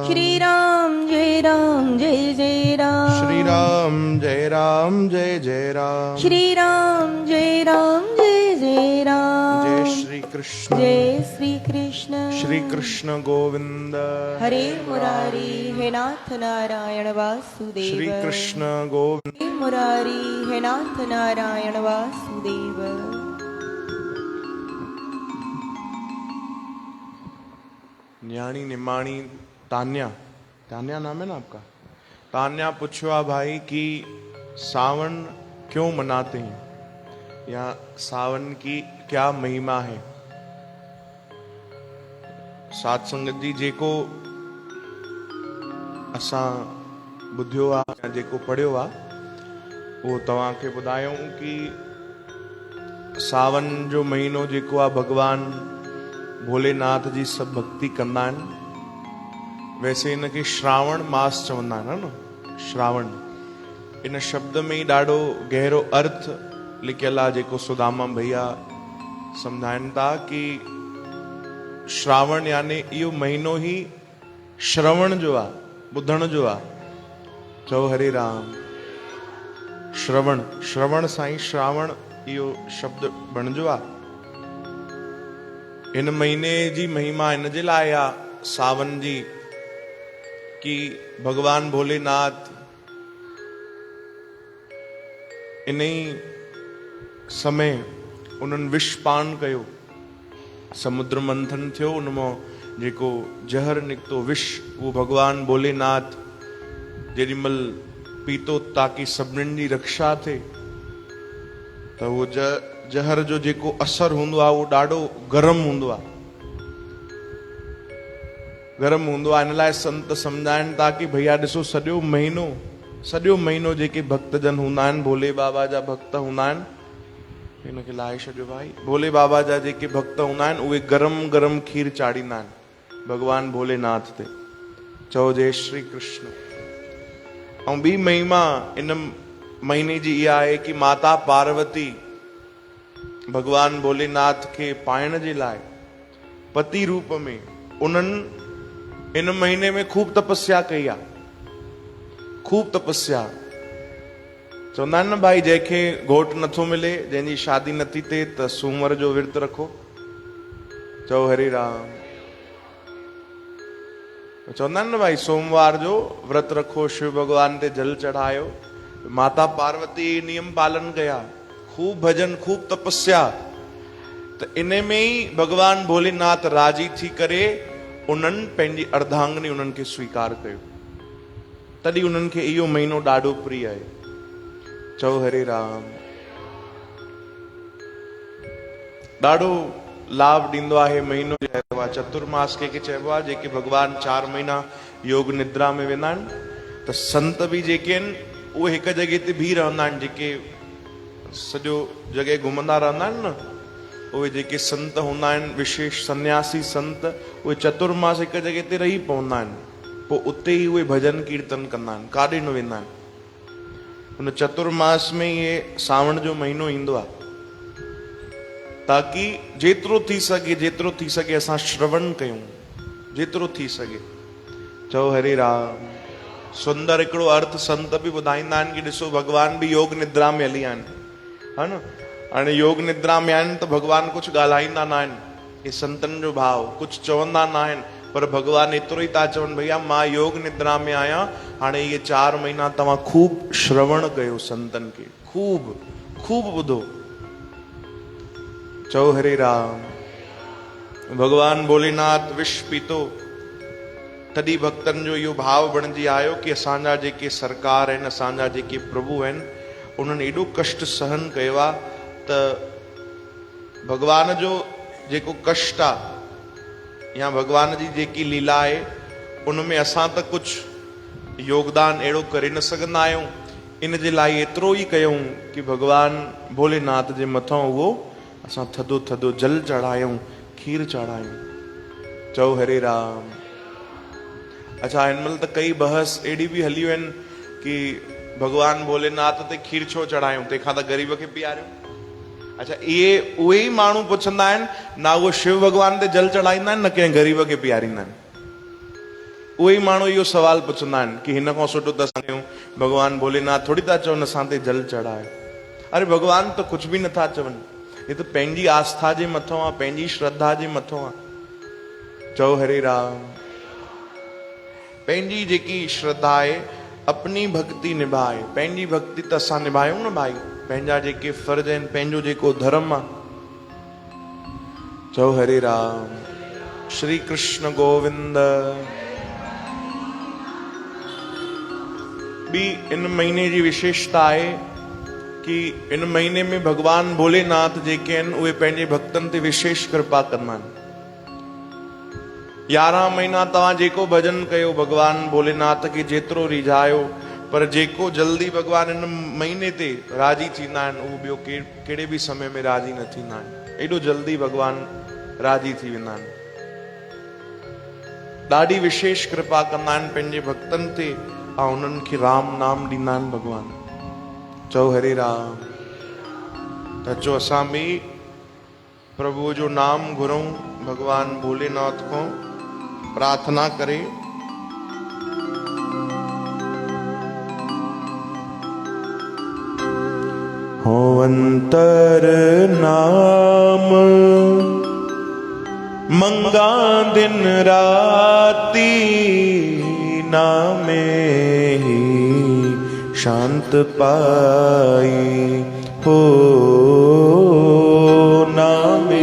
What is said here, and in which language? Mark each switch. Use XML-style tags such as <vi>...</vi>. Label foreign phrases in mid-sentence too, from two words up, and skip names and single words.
<hi>श्री राम जय जय राम श्री राम जय जय राम श्री राम जय जय राम जय श्री कृष्ण जय श्री कृष्ण श्री कृष्ण गोविंद हरे मुरारी, हे नाथ नारायण वासुदेव। श्री कृष्ण गोविंद हे मुरारी, हे नाथ नारायण वासुदेव। न्याणी निमाणी तान्या तान्या नाम है ना आपका। तान्या पूछवा भाई कि सावन क्यों मनाते हैं या सावन की क्या महिमा है।</hi> <sd>सात संगत जी जेको असां ॿुधियो आहे या जेको पढ़ियो आहे उहो तव्हांखे ॿुधायूं कि सावन जो महीनो जेको आहे भगवान भोलेनाथ जी सभु भक्ति कंदा आहिनि। वैसे इनखे श्रावण मास चवंदा आहिनि न। श्रावण इन शब्द में ई ॾाढो गहरो अर्थ लिखियल आहे जेको सुदामा भैया सम्झाइनि था कि श्रावण यानी इहो महीनो ई श्रवण जो आहे, ॿुधण जो आहे। चओ हरे राम। श्रवण श्रवण सां ई श्रावण इहो शब्द बणिजो आहे। इन महीने जी महिमा इन जे लाइ आहे सावन जी कि भगवान भोलेनाथ इन ई समय उन्हनि विष पान कयो, समुद्र मंथन थियो, उनमां जेको जहर निकितो विष उहो भगवान भोलेनाथ जेॾीमहिल पीतो ताकि सभिनीनि जी रक्षा थिए त उहो जहर जो जेको असर हूंदो आहे उहो ॾाढो गरम हूंदो आहे। गरम हूंदो आहे इन लाइ संत सम्झाइनि था कि भैया ॾिसो सॼो महीनो जेके भक्तजन हूंदा आहिनि, भोले बाबा जा भक्त हूंदा आहिनि, हिनखे लाहे छॾियो भाई। भोले बाबा जा जेके भक्त हूंदा आहिनि उहे गरम गरम खीर चाढ़ींदा आहिनि भगवान भोलेनाथ ते। चओ जय श्री कृष्ण। ऐं ॿी महिमा इन महीने जी इहा आहे कि माता पार्वती भगवान भोलेनाथ खे पाइण जे लाइ पति रूप में उन्हनि इन महीने में खूब तपस्या कई आहे। खूब तपस्या चवंदा आहिनि न भाई जंहिंखे घोट नथो मिले, जंहिंजी शादी नथी थिए त सूमर जो विर्त रखो। चओ हरे राम। चवंदा आहिनि न भाई सोमवार जो व्रत रखो, शिव भगवान ते जल चढ़ायो। माता पार्वती नियम पालन कया, खूब भजन खूब तपस्या। त इन में ई भगवान भोलेनाथ राजी थी करे उन्हनि पंहिंजी अर्धांगनी उन्हनि खे स्वीकार कयो। तॾहिं उन्हनि खे इहो महीनो ॾाढो प्रिय आहे। चओ हरे राम। ॾाढो लाभ ॾींदो आहे महीनो चइबो आहे चतुर्मास कंहिंखे चइबो आहे, जेके भगवान 4 महीना योग निद्रा में वेंदा आहिनि। त संत बि जेके आहिनि उहे हिकु जॻह ते बीह रहंदा आहिनि, जेके सॼो जॻह घुमंदा रहंदा आहिनि न, उहे जेके संत हूंदा आहिनि विशेष सन्यासी संत, उहे चतुर्मास हिकु जॻह ते रही पवंदा आहिनि। पोइ उते ई उहे भजन कीर्तन कंदा आहिनि, काॾे न वेंदा आहिनि। उन चतुर्मास में इहे सावण जो महीनो ईंदो आहे। ताकि जेतिरो थी सके असां श्रवण कयूं, जेतिरो थी सके। चओ हरे राम। सुंदर हिकिड़ो अर्थ संत बि ॿुधाईंदा आहिनि कि ॾिसो भॻवान बि योग निद्रा में हली आहिनि, है न। हाणे योग निद्रा में आहिनि त भॻवान कुझु ॻाल्हाईंदा न आहिनि, हे संतनि जो भाव, कुझु चवंदा न आहिनि, पर भॻवान एतिरो ई था चवनि भैया मां योग निद्रा में आहियां, हाणे इहे 4 महीना तव्हां खूब श्रवण कयो संतनि खे, खूब खूब ॿुधो। चओ हरे राम। भगवान भोलेनाथ विष पीतो, तॾहिं भक्तनि जो इहो भाव बणिजी आयो कि असांजा जेके सरकार आहिनि, असांजा जेके प्रभु आहिनि, उन्हनि एॾो कष्ट सहन कयो आहे त भगवान जो जेको कष्ट आहे या भगवान जी जेकी लीला आहे उनमें असां त कुझु योगदान अहिड़ो करे न सघंदा आहियूं। इन जे लाइ एतिरो ई कयूं कि भगवान भोलेनाथ जे मथां उहो असां थधो थधो जल चढ़ायूं, खीर चढ़ायूं। चओ हरे राम। अच्छा, हिन महिल त कई बहस अहिड़ी बि हलियूं आहिनि कि भगवान भोलेनाथ ते खीर छो चढ़ायूं, तंहिंखां त ग़रीब खे पीआरियूं। अच्छा, इहे उहे ई माण्हू पुछंदा आहिनि, ना उहो शिव भॻवान ते जल चढ़ाईंदा आहिनि, न कंहिं ग़रीब खे पीआरींदा आहिनि। उहे ई माण्हू इहो सवाल पुछंदा आहिनि कि हिन खां सुठो त असां भगवान भोलेनाथ थोरी था चवनि असां ते जल चढ़ाए। अरे भगवान त कुझु बि नथा चवनि, हे त पंहिंजी आस्था जे मथां आहे, पंहिंजी श्रद्धा जे मथां आहे। चओ हरे राम। पंहिंजी जेकी श्रद्धा आहे,</sd> <hi>अपनी भक्ति निभाए,</hi> <sd>पंहिंजी भक्ति त असां निभायूं न भाई, पंहिंजा जेके फर्ज़ आहिनि, पंहिंजो जेको धर्म आहे। चओ हरे राम। श्री कृष्ण गोविंद। ॿी इन महीने जी विशेषता आहे कि इन महीने में भगवान भोलेनाथ जेके आहिनि उहे पंहिंजे भक्तनि ते विशेष कृपा कंदा आहिनि। 11 महीना तव्हां जेको भजन कयो, भगवान भोलेनाथ खे जेतिरो रिझायो, पर जेको जल्दी भगवान इन महीने ते राजी थींदा आहिनि उहो ॿियो कहिड़े बि समय में राजी न थींदा आहिनि। एॾो जल्दी भगवान राजी थी वेंदा आहिनि, ॾाढी विशेष कृपा कंदा आहिनि पंहिंजे भक्तनि ते, ऐं उन्हनि खे राम नाम ॾींदा आहिनि भगवान। चओ हरे राम। त अचो असां बि प्रभु जो नाम घुरूं,</sd> <hi>भगवान भोलेनाथ को प्रार्थना करे।</hi> <pa>ਹੋ ਅੰਤਰ ਨਾਮ ਮੰਗਾ ਦਿਨ ਰਾਤੀ, ਨਾਮੇ ਹੀ ਸ਼ਾਂਤ ਪਾਈ, ਹੋ ਨਾਮੇ</pa>